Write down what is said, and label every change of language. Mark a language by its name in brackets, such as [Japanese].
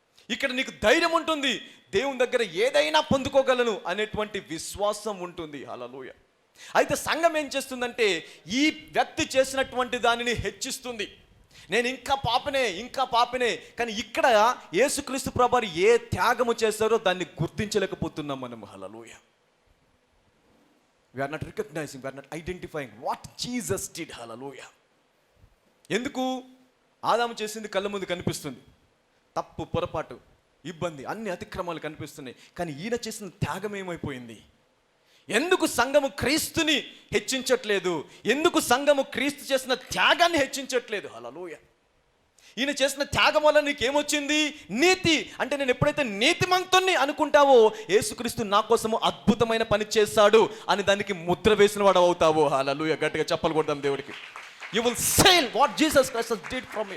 [Telugu] ఇక్కడ నీకు ధైర్యం ఉంటుంది, దేవుని దగ్గర ఏదైనా పొందుకోగలను అనేటువంటి విశ్వాసం ఉంటుంది. హల్లెలూయా. అయితే సంఘం ఏం చేస్తుందంటే ఈ వ్యక్తి చేసినటువంటి దానిని హెచ్చిస్తుంది. నేను ఇంకా పాపనే. కానీ ఇక్కడ యేసుక్రీస్తు ప్రభువు ఏ త్యాగము చేశారో దాన్ని గుర్తించలేకపోతున్నాం మనం. హల్లెలూయా. [English] we are not recognizing, we are not identifying what Jesus did. [Telugu] హల్లెలూయా. ఎందుకు? ఆదాము చేసింది కళ్ళ ముందు కనిపిస్తుంది, తప్పు, పొరపాటు, ఇబ్బంది, అన్ని అతిక్రమాలు కనిపిస్తున్నాయి. కానీ ఈయన చేసిన త్యాగం ఏమైపోయింది? ఎందుకు సంఘము క్రీస్తుని హెచ్చించట్లేదు? ఎందుకు సంఘము క్రీస్తు చేసిన త్యాగాన్ని హెచ్చించట్లేదు? హల్లెలూయా. ఈయన చేసిన త్యాగం వల్ల నీకేమొచ్చింది? నీతి. అంటే నేను ఎప్పుడైతే నీతిమంతుణ్ణి అనుకుంటావో యేసుక్రీస్తు నా కోసము అద్భుతమైన పని చేశాడు అని దానికి ముద్ర వేసిన వాడు అవుతావు. హల్లెలూయా. గట్టిగా చప్పలు కొడదాం దేవుడికి. [English] You will say what Jesus Christ did for me.